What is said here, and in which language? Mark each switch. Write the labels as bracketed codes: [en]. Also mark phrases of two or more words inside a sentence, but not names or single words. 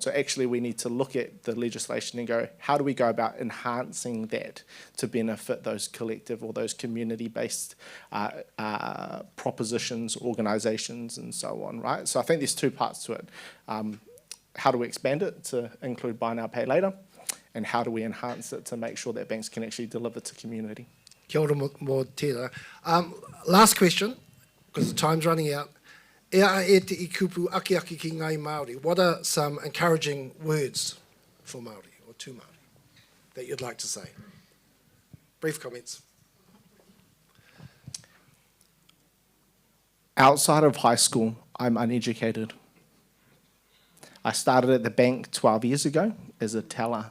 [en] So actually we need to look at the legislation and go, how do we go about enhancing that to benefit those collective or those community-based propositions, organisations and so on, right? So I think there's two parts to it. How do we expand it to include buy now, pay later? And how do we enhance it to make sure that banks can actually deliver to community? [mi] Kia ora mō tērā. [en] Last question, because the time's running out. [mi] Ea e te I kupu aki aki ki ngai Māori. [en] What are some encouraging words for Māori or to Māori that you'd like to say? Brief comments. Outside of high school, I'm uneducated. I started at the bank 12 years ago as a teller.